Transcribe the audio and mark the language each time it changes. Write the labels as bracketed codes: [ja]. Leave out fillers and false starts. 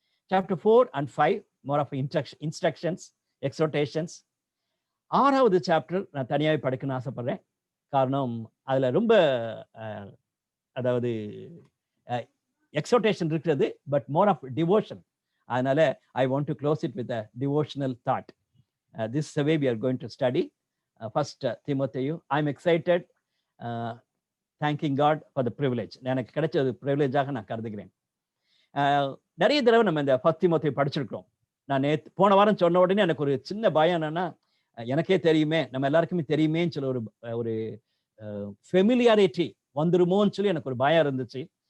[en] Chapter 4 and 5 more of instructions, exhortations. [ta] 6வது chapter நான் தனியாகவே படிக்கணும்னு ஆசைப்படுறேன். காரணம் அதுல ரொம்ப அதாவது எக்ஸோர்டேஷன் இருக்கிறது, [en] But more of devotion. அதனால I want to close it with a devotional thought. This is the way we are going to study. First Timothy, I'm excited, thanking God for the privilege. [ta] எனக்கு கிடைச்ச ஒரு ப்ரிவிலேஜாக நான் கருதுகிறேன். நிறைய தடவை நம்ம இந்த ஃபர்ஸ்ட் தீமோத்தேயு படிச்சிருக்கிறோம். நான் போன வாரம் சொன்ன உடனே எனக்கு ஒரு சின்ன பயம் என்னன்னா, எனக்கே தெரியுமே, நம்ம எல்லாருக்குமே தெரியுமேன்னு சொல்லி ஒரு ஃபெமிலியாரிட்டி வந்துருமோன்னு சொல்லி எனக்கு ஒரு பயம் இருந்துச்சு.